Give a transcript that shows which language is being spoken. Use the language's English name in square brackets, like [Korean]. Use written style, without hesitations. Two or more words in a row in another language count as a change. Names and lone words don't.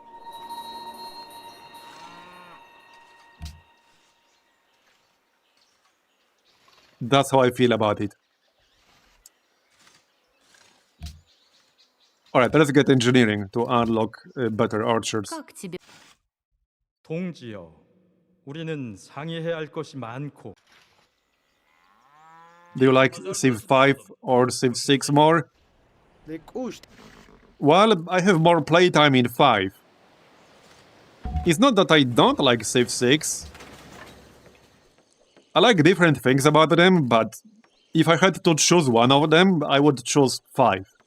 [English] That's how I feel about it. Alright, let's get engineering to unlock better archers. [Russian] как тебе? [Korean] 동지여, 우리는 상의해야 할 것이 많고 [English] Do you like Civ 5 or Civ 6 more? Lekuşt Well, I have more playtime in 5. It's not that I don't like Civ 6. I like different things about them, but if I had to choose one of them, I would choose 5.